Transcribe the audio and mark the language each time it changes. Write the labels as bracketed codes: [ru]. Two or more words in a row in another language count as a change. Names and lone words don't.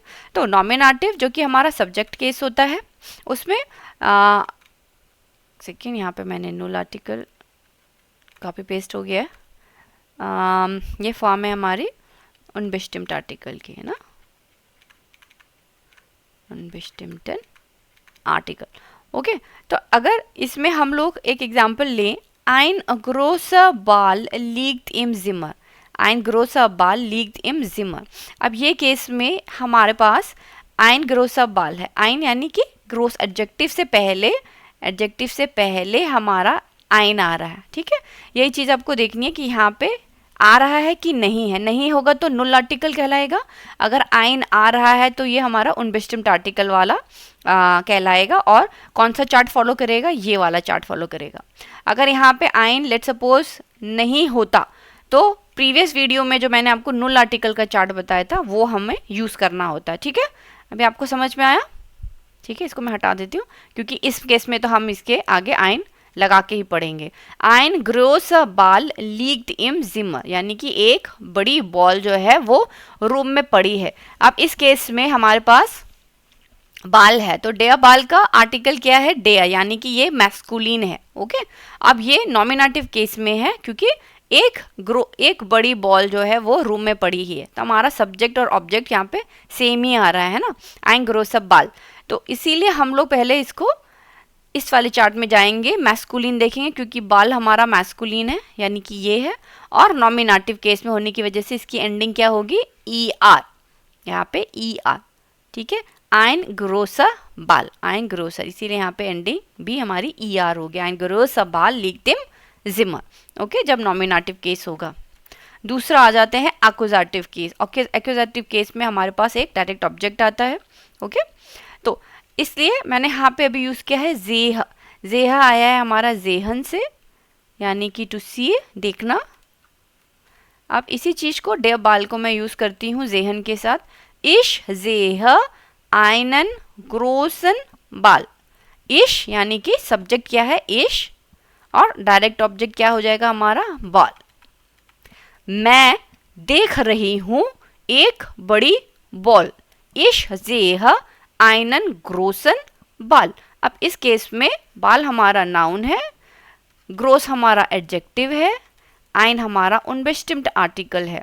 [hi] तो नॉमिनेटिव जो कि हमारा [en] subject case [hi] होता है, उसमें सेकेंड, यहाँ पे मैंने [de] Null Artikel [en] copy paste [hi] हो गया है। ये फॉर्म है हमारी [de] unbestimmter Artikel [hi] की, है ना, [de] unbestimmter Artikel. [hi] ओके, तो अगर इसमें हम लोग एक एग्जाम्पल लें, [de] ein großer Ball liegt im Zimmer, ein großer Ball liegt im Zimmer। [hi] अब ये केस में हमारे पास [de] ein großer Ball [hi] है, ein यानी कि ग्रोस एडजेक्टिव से पहले हमारा ein आ रहा है। ठीक है, यही चीज़ आपको देखनी है कि यहाँ पे आ रहा है कि नहीं है, नहीं होगा तो [de] Null Artikel [hi] कहलाएगा, अगर ein आ रहा है तो ये हमारा [de] unbestimmter Artikel [hi] वाला कहलाएगा। और कौन सा [en] chart follow [hi] करेगा, ये वाला [en] chart follow [hi] करेगा। अगर यहाँ पे ein [en] let suppose [hi] नहीं होता, तो [en] previous video [hi] में जो मैंने आपको [de] Null Artikel [hi] का चार्ट बताया था वो हमें यूज़ करना होता है। ठीक है, अभी आपको समझ में आया। ठीक है, इसको मैं हटा देती हूँ, क्योंकि इस केस में तो हम इसके आगे ein लगा के ही पढ़ेंगे। [de] ein großer Ball liegt im Zimmer, [hi] यानी कि एक बड़ी बॉल जो है वो रूम में पड़ी है। अब इस केस में हमारे पास बाल है, तो [de] der Ball [hi] का आर्टिकल क्या है, डेयर, यानी कि ये मैस्कुलिन है। ओके, अब ये [en] nominative case [hi] में है, क्योंकि एक बड़ी बॉल जो है वो रूम में पड़ी ही है, तो हमारा सब्जेक्ट और ऑब्जेक्ट यहाँ पे सेम ही आ रहा है ना, [de] ein großer Ball। [hi] तो इसीलिए हम लोग पहले इसको इस वाले चार्ट में जाएंगे, मैस्कुलिन देखेंगे, क्योंकि बाल हमारा मैस्कुलिन है, यानी कि ये है, और [en] nominative case [hi] में होने की वजह से इसकी एंडिंग क्या होगी, ER, यहाँ पे ER। ठीक है, [de] ein großer Ball, ein großer, [hi] इसीलिए यहाँ पे एंडिंग भी हमारी ER हो गया, [de] ein großer Ball liegt im Zimmer। [hi] ओके, जब [en] nominative case [hi] होगा। दूसरा आ जाते हैं [en] accusative case. [hi] ओके, [en] accusative case [hi] में हमारे पास एक [en] direct object [hi] आता है। ओके, तो इसलिए मैंने यहाँ पे अभी यूज़ किया है जेह। जेह आया है हमारा जेहन से, यानी कि [en] to see, [hi] देखना। अब इसी चीज़ को [de] der Ball [hi] को मैं यूज़ करती हूँ जेहन के साथ। [de] ich seh einen großen Ball, [hi] इश यानी कि सब्जेक्ट क्या है, इश, और [en] direct object [hi] क्या हो जाएगा हमारा, बॉल। मैं देख रही हूँ एक बड़ी बॉल, [de] ich seh einen großen Ball. [hi] अब इस केस में बाल हमारा नाउन है, ग्रोस हमारा एडजेक्टिव है, ein हमारा [de] unbestimmter Artikel [hi] है।